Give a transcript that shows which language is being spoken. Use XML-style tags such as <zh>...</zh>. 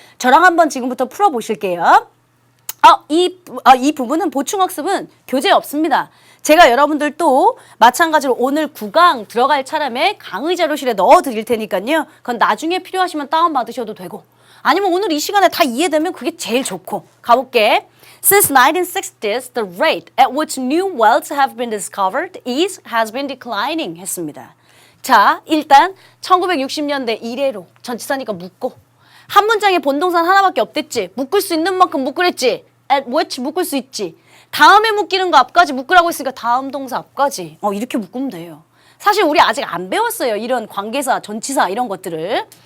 <ko>저랑 한번 지금부터 풀어보실게요. 이 부분은 보충학습은 교재에 없습니다. 제가 여러분들 또 마찬가지로 오늘 9강 들어갈 차람에 강의 자료실에 넣어 드릴 테니까요. 그건 나중에 필요하시면 다운받으셔도 되고 아니면 오늘 이 시간에 다 이해되면 그게 제일 좋고 가볼게.</ko> <en>Since 1960s, the rate at which new wells have been discovered has been declining</en> <ko>했습니다. 자, 일단 1960년대 이래로 전치사니까 묶고 한 문장에 본동사 하나밖에 없댔지. 묶을 수 있는 만큼 묶으랬지. At which 묶을 수 있지. 다음에 묶이는 거 앞까지 묶으라고 했으니까 다음 동사 앞까지 이렇게 묶으면 돼요. 사실 우리 아직 안 배웠어요. 이런 관계사, 전치사 이런 것들을.</ko>